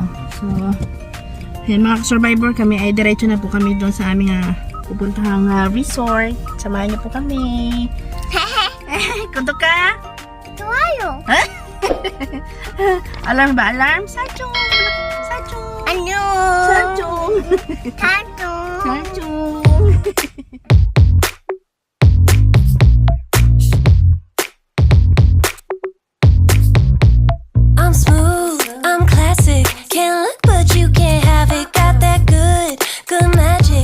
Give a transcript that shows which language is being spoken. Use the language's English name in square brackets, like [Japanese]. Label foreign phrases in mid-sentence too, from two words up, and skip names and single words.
[Filipino] So, ayan, mga survivor kami ay diretso na po kami doon sa aming pupuntahang resort. Samahan niyo po kami. Kundo ka? [Korean] 좋아요. [Filipino] Alarm ba? Alarm? Sachong! Sachong! [Korean] 안녕. [Filipino] Sachong! [Korean] 다도. [Filipino] Sachong! [English] I'm smooth, I'm classic. Can't look, but you can't have it. Got that good, good magic.